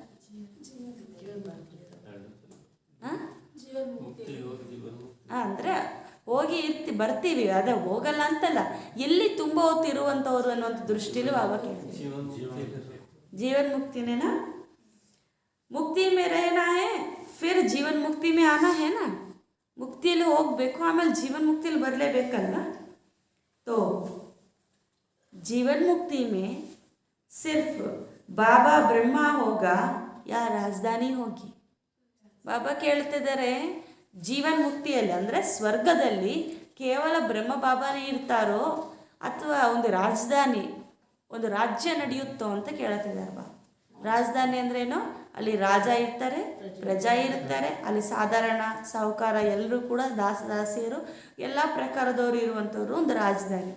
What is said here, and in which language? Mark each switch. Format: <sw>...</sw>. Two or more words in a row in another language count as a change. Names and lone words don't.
<kn>ಅಂದರೆ ಹೋಗಿ ಬರ್ತೀವಿ, ಅದೇ ಹೋಗಲ್ಲ ಅಂತಲ್ಲ, ಎಲ್ಲಿ ತುಂಬ ಹೊತ್ತು ಇರುವಂಥವ್ರು ಅನ್ನುವಂಥ ದೃಷ್ಟಿಲೂ ಬಾಬಾ ಕೇಳ್ತೀವಿ. ಜೀವನ್ ಮುಕ್ತಿನೇನಾ?</kn> <hi>मुक्ति में रहना है फिर जीवन मुक्ति में आना है ना.</hi> <kn>ಮುಕ್ತಿಯಲ್ಲಿ ಹೋಗಬೇಕು, ಆಮೇಲೆ ಜೀವನ್ ಮುಕ್ತಿಯಲ್ಲಿ ಬರಲೇಬೇಕಲ್ಲ.</kn> <hi>तो जीवन मुक्ति में सिर्फ बाबा ब्रह्मा होगा या राजधानी होगी?</hi> <kn>ಬಾಬಾ ಕೇಳ್ತಿದ್ದಾರೆ, ಜೀವನ್ ಮುಕ್ತಿಯಲ್ಲಿ ಅಂದರೆ ಸ್ವರ್ಗದಲ್ಲಿ ಕೇವಲ ಬ್ರಹ್ಮ ಬಾಬಾನೇ ಇರ್ತಾರೋ ಅಥವಾ ಒಂದು ರಾಜಧಾನಿ, ಒಂದು ರಾಜ್ಯ ನಡೆಯುತ್ತೋ ಅಂತ ಕೇಳ್ತಿದ್ದಾರೆ ಬಾಬಾ. ರಾಜಧಾನಿ ಅಂದ್ರೇನು? ಅಲ್ಲಿ ರಾಜ ಇರ್ತಾರೆ, ಪ್ರಜಾ ಇರ್ತಾರೆ, ಅಲ್ಲಿ ಸಾಧಾರಣ ಸಾಹುಕಾರ ಎಲ್ಲರೂ ಕೂಡ ದಾಸದಾಸಿಯರು ಎಲ್ಲ ಪ್ರಕಾರದವರು ಇರುವಂಥವ್ರು ಒಂದು ರಾಜಧಾನಿ.</kn>